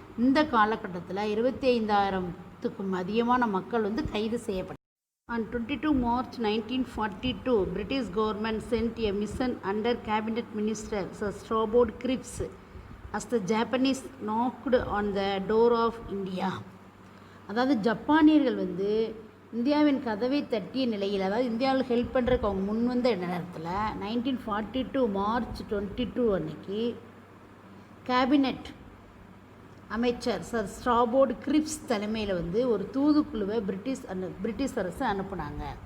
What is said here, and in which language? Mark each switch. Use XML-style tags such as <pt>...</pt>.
<ta>இந்த காலகட்டத்தில் 25,000க்கும் அதிகமான மக்கள் வந்து கைது செய்யப்பட்டார்.</ta> <en>On 22 March 1942, British government sent a mission under Cabinet Minister Sir Strawbord Cripps as the Japanese knocked on the door of India.</en> <ta>அதாவது ஜப்பானியர்கள் வந்து இந்தியாவின் கதவை தட்டிய நிலையில், அதாவது இந்தியாவில் ஹெல்ப் பண்ணுறதுக்கு அவங்க முன் வந்த நேரத்தில் 1942 மார்ச் 22 அன்னைக்கு கேபினெட் அமைச்சர் சர் ஸ்ட்ராபோர்டு கிரிப்ஸ் தலைமையில் வந்து ஒரு தூதுக்குழுவை பிரிட்டிஷ் அரசு அனுப்புனாங்க.</ta>